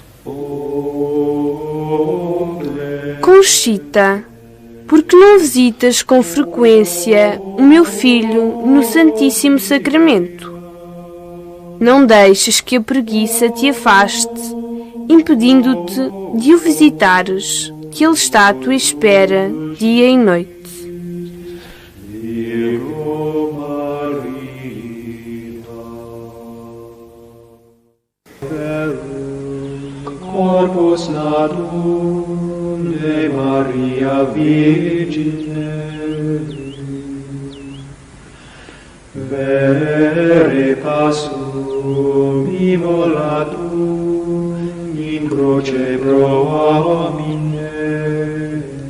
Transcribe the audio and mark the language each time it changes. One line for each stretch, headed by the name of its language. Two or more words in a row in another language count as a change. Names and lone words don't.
Portuguese: Conchita, por que não visitas com frequência o meu filho no Santíssimo Sacramento? Não deixes que a preguiça te afaste, impedindo-te de o visitares, que ele está à tua espera dia e noite.
Latin: Corpus nadum de Maria Virgine, vere passum immolatum in croce pro homine,